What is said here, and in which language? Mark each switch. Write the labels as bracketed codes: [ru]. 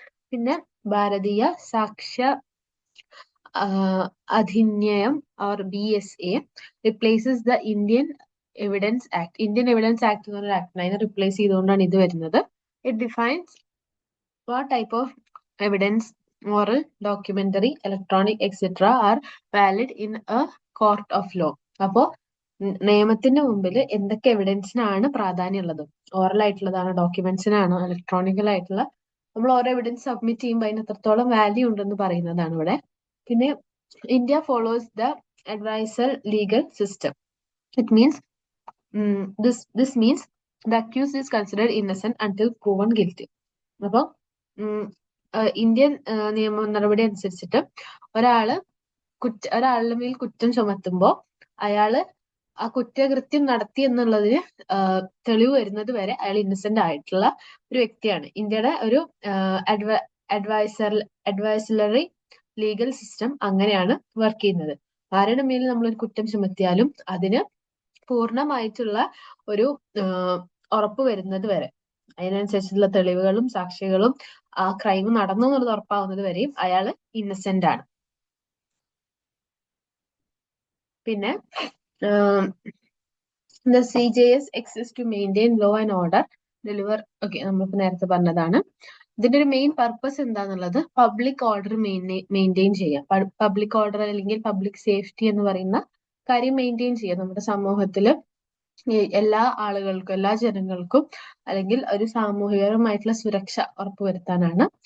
[en] പിന്നെ Bharatiya Sakshya Adhiniyam or BSA replaces the Indian evidence act. [ml] Indian evidence act എന്ന് പറഞ്ഞ ആക്ട് അതിനെ റിപ്ലേസ് ചെയ്തുകൊണ്ടാണ് ഇത് വരുന്നത്. [en] It defines what type of evidence, oral, documentary, electronic, etc. are valid in a court of law. [ml] അപ്പോൾ നിയമത്തിന്റെ മുമ്പിൽ എന്തൊക്കെ എവിഡൻസിനാണ് പ്രാധാന്യമുള്ളത്, ഓറൽ ആയിട്ടുള്ളതാണോ, ഡോക്യുമെന്റ്സിനാണോ, ഇലക്ട്രോണിക്കൽ ആയിട്ടുള്ള, നമ്മൾ ഓരോ എവിഡൻസ് സബ്മിറ്റ് ചെയ്യുമ്പോൾ അതിന് എത്രത്തോളം വാല്യൂ ഉണ്ടെന്ന് പറയുന്നതാണ് ഇവിടെ. [en] പിന്നെ India follows the adversarial legal system. It means this means the accused is considered innocent until proven guilty. [ml] അപ്പോൾ ഇന്ത്യൻ നിയമ നടപടി അനുസരിച്ചിട്ട് ഒരാളുടെ മേൽ കുറ്റം ചുമത്തുമ്പോൾ അയാള് ആ കുറ്റകൃത്യം നടത്തി എന്നുള്ളതിന് തെളിവ് വരുന്നത് വരെ അയാൾ ഇന്നസെന്റ് ആയിട്ടുള്ള ഒരു വ്യക്തിയാണ്. ഇന്ത്യയുടെ ഒരു അഡ്വൈസറി ലീഗൽ സിസ്റ്റം അങ്ങനെയാണ് വർക്ക് ചെയ്യുന്നത്. ആരുടെ മേൽ നമ്മളൊരു കുറ്റം ചുമത്തിയാലും അതിന് പൂർണ്ണമായിട്ടുള്ള ഒരു ഉറപ്പ് വരുന്നത് വരെ, അതിനനുസരിച്ചുള്ള തെളിവുകളും സാക്ഷികളും ആ ക്രൈം നടന്നു എന്നുള്ളത് ഉറപ്പാവുന്നത് വരെയും അയാള് ഇന്നസെന്റ് ആണ്. [en] പിന്നെ the CJS exists to maintain law and order, deliver, [ml] okay, നമ്മളിപ്പോ നേരത്തെ പറഞ്ഞതാണ്. ഇതിന്റെ ഒരു മെയിൻ പർപ്പസ് എന്താന്നുള്ളത് പബ്ലിക് ഓർഡർ മെയിൻറ്റെയിൻ ചെയ്യാം. പബ്ലിക് ഓർഡർ അല്ലെങ്കിൽ പബ്ലിക് സേഫ്റ്റി എന്ന് പറയുന്ന കാര്യം മെയിൻറ്റെയിൻ ചെയ്യാം. നമ്മുടെ സമൂഹത്തില് എല്ലാ ആളുകൾക്കും, എല്ലാ ജനങ്ങൾക്കും അല്ലെങ്കിൽ ഒരു സാമൂഹികമായിട്ടുള്ള സുരക്ഷ ഉറപ്പുവരുത്താനാണ്.